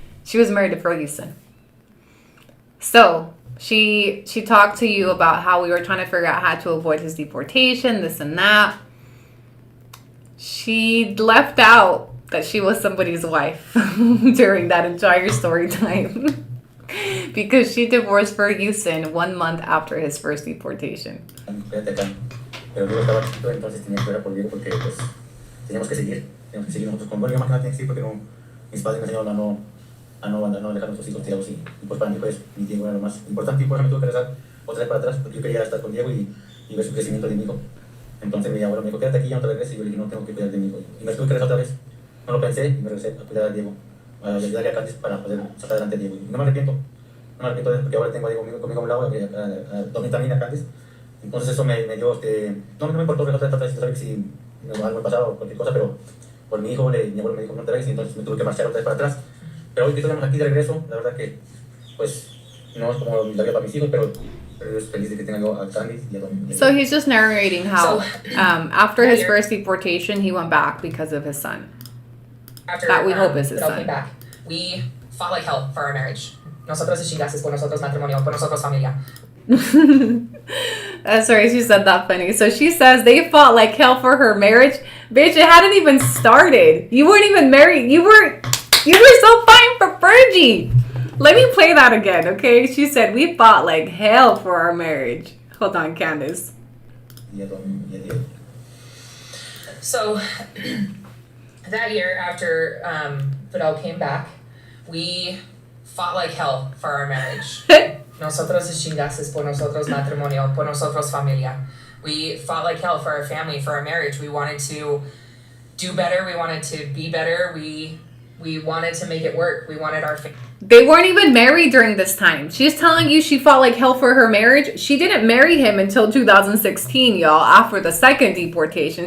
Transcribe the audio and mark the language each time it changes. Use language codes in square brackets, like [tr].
[en] She was married to Ferguson. So, she talked to you about how we were trying to figure out how to avoid his deportation, this and that. She left out that she was somebody's wife during that entire story time. Because she divorced Ferguson 1 month after his first deportation. [es] Pero yo estaba chiquito, entonces tenía que ver por Diego porque pues teníamos que seguir nosotros con, bueno, yo más que nada tenía que seguir porque no, mis padres me enseñaron a no dejar a nuestros hijos tirados y pues para mí pues mi Diego era lo más importante y por eso me tuve que regresar otra vez para atrás porque yo quería estar con Diego y ver su crecimiento de mi hijo. Entonces mi abuelo me dijo, quédate aquí, ya no te regreses, y yo le dije, no, tengo que cuidar de mi hijo. Y me tuve que regresar otra vez, no lo pensé y me regresé a cuidar a Diego, a ayudarle a Candice para poder sacar adelante a Diego. Y no me arrepiento de eso porque ahora tengo a Diego conmigo a un lado, también a Candice. Entonces eso me dio, no me importó regresar otra vez, saber si algo me pasaba o cualquier cosa, pero por mi hijo, mi abuelo me dijo no te regreses, y entonces me tuve que marchar otra vez para atrás. Pero hoy que estamos aquí de regreso, la verdad que, pues, no es como la vida para mis hijos, pero yo estoy feliz de que tenga a Candice y a Don. [en] So he's just narrating how after his first deportation, he went back because of his son. That we hope is his son. Came back, we fought like hell for our marriage. [es] Nosotros chingases, por nosotros matrimonio, por nosotros familia. [en] That's right, she said that funny. So she says they fought like hell for her marriage. Bitch, it hadn't even started. You weren't even married. You were so fine for Fergie. Let me play that again, okay? She said we fought like hell for our marriage. Hold on, Candace. So that year after Fidel came back, we fought like hell for our marriage. [es] Nosotros chingases, por nosotros matrimonio, por nosotros familia. [en] We fought like hell for our family, for our marriage. We wanted to do better. We wanted to be better. We wanted to make it work. We wanted our family. They weren't even married during this time. She's telling you she fought like hell for her marriage. She didn't marry him until 2016, y'all, after the second deportation.